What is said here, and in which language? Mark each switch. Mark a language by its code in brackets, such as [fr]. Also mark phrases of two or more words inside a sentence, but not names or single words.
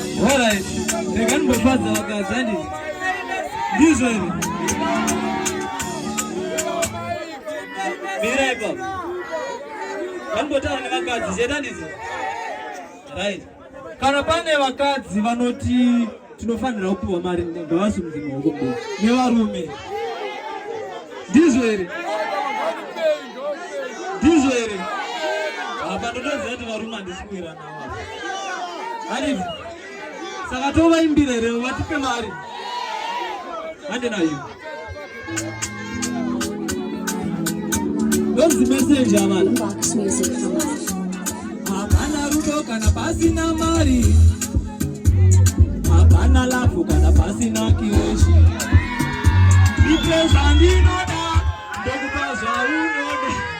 [en] All right. [sn] Rega ndimbofadza vakadzi, handi? Ndizvo here? Mira ipapo. Vandimbotara nevakadzi, chete handizvo? Right. Kana pane vakadzi vanoti tinofanira kupiwa mari, ngavasimudze maoko mudenga. Nevarume. Ndizvo here? Ndizvo here? Apa ndotoziva kuti varume handisi kuwira navo apa. Handizvo? Saka tovaimbira here, vatipe mari. Hande nayo. Ndonzi messenger, vana. [en] Inbox music for life. [sn] Hapana rudo kana pasina mari. Hapana lafu kana pasina kireshi. Ipe zvandinoda, ndokupa zvaunoda.